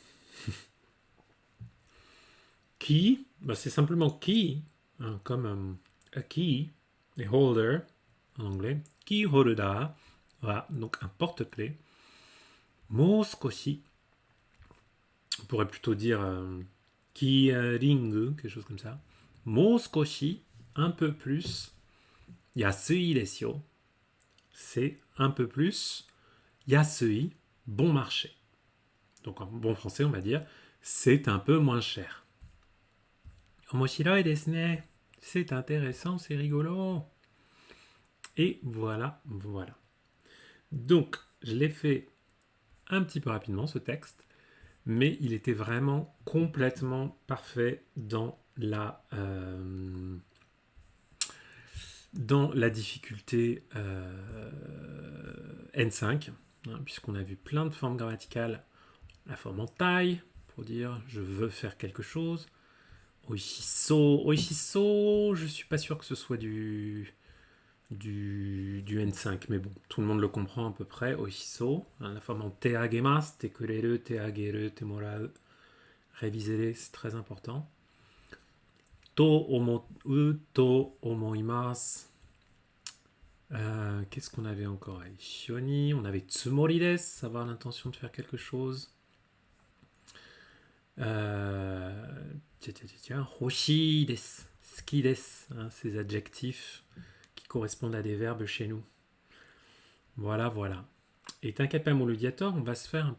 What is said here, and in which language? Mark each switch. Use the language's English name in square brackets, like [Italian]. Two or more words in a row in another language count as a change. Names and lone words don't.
[French] Key, bah c'est simplement key, hein, comme [English] a key, [French] et holder en anglais. Key holder, voilà, donc un porte-clés. [Japanese] もう少し, [French] on pourrait plutôt dire [English] key ring, [French] quelque chose comme ça. [Japanese] もう少し, [French] un peu plus. [Japanese] 安いですよ. [French] C'est un peu plus. Yasui, bon marché. Donc en bon français, on va dire c'est un peu moins cher. [Japanese] 面白いですね. [French] C'est intéressant, c'est rigolo. Et voilà. Donc, je l'ai fait un petit peu rapidement, ce texte, mais il était vraiment complètement parfait dans la difficulté N5, hein, puisqu'on a vu plein de formes grammaticales. La forme en taille, pour dire je veux faire quelque chose. Oishiso, je suis pas sûr que ce soit du N5, mais bon, tout le monde le comprend à peu près. Oishiso, hein, la forme en [Japanese] てあげます、てくれる、てあげる、てもらう. [French] Révisez-les, c'est très important. [Japanese] と思う、と思います. [French] Qu'est-ce qu'on avait encore? Shioni, on avait [Japanese] つもりです, [French] avoir l'intention de faire quelque chose. [Japanese] 欲しいです、好きです, [French] hein, ces adjectifs qui correspondent à des verbes chez nous. Voilà, voilà. Et t'inquiète pas, mon Ludiator, on va se faire un peu